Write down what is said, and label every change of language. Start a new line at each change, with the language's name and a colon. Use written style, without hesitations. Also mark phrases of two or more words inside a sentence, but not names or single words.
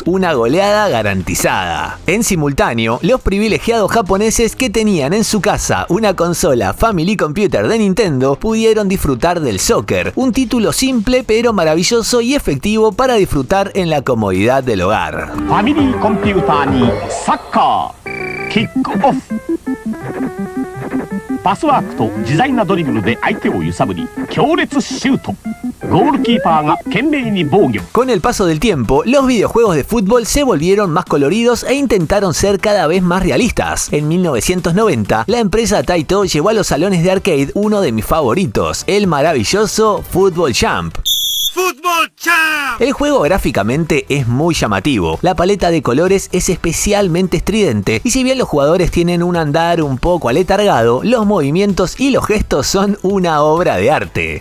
Spanish: Una goleada garantizada. En simultáneo, los privilegiados japoneses que tenían en su casa una consola Family Computer de Nintendo pudieron disfrutar del soccer, un título simple pero maravilloso y efectivo para disfrutar en la comodidad del hogar.
Japanese: Family Computer ni Soccer Kick Off パスワークと自在なドリブルで相手を揺さぶり強烈シュート。ゴールキーパーが懸命に防御。
Spanish: Con el paso del tiempo, los videojuegos de fútbol se volvieron más coloridos e intentaron ser cada vez más realistas. En 1990, la empresa Taito llevó a los salones de arcade uno de mis favoritos, el maravilloso Football Champ. ¡Fútbol Champ! El juego gráficamente es muy llamativo, la paleta de colores es especialmente estridente y si bien los jugadores tienen un andar un poco aletargado, los movimientos y los gestos son una obra de arte.